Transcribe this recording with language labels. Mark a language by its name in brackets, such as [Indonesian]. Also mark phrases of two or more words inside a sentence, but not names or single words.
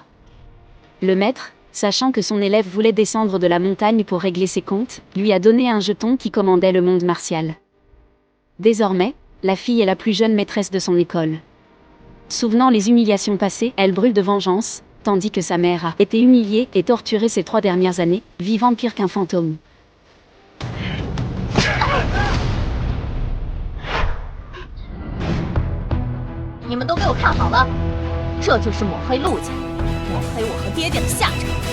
[French] Le maître, sachant que son élève voulait descendre de la montagne pour régler ses comptes, lui a donné un jeton qui commandait le monde martial. Désormais, la fille est la plus jeune maîtresse de son école. Souvenant les humiliations passées, elle brûle de vengeance, tandis que sa mère a été humiliée et torturée ces 3 dernières années, vivant pire qu'un fantôme. [Chinese] 你们都给我看好了，这就是抹黑陆家，抹黑我和爹爹的下场。